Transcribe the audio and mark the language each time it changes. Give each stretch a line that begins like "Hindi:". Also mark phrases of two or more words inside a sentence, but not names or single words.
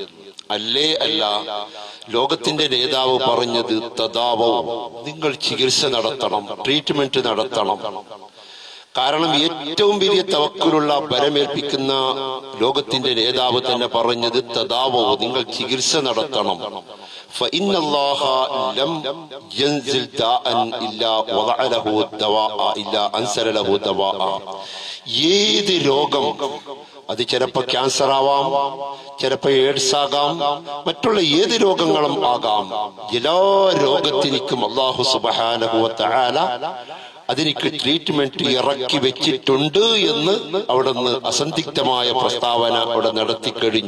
Malayalam: അല്ല, ലോകത്തിന്റെ നേതാവ് പറഞ്ഞത് തദാവോ, നിങ്ങൾ ചികിത്സ നടത്തണം, ട്രീറ്റ്മെന്റ് നടത്തണം. കാരണം ഏറ്റവും വലിയ തവക്കുലുള്ള ബലമേൽപ്പിക്കുന്ന ലോകത്തിന്റെ നേതാവ് തന്നെ പറഞ്ഞത് തദാവോ, നിങ്ങൾ ചികിത്സ നടത്തണം.
Arabic: فإن الله لم ينزل داء إلا وضع له دواء إلا أنزل له دواء.
Malayalam: ഏത് രോഗം, അത് ചിലപ്പോ ക്യാൻസർ ആവാം, ചിലപ്പോ എയ്ഡ്സ് ആകാം, മറ്റുള്ള ഏത് രോഗങ്ങളും ആകാം, എല്ലാ രോഗത്തിനും
Arabic: الله سبحانه وتعالى
Malayalam: അതിനിക്ക് ട്രീറ്റ്മെന്റ് ഇറക്കി വെച്ചിട്ടുണ്ട് എന്ന് അവിടെ നിന്ന് അസന്ദിഗ്ധമായ പ്രസ്താവന അവിടെ നടത്തിക്കഴിഞ്ഞു.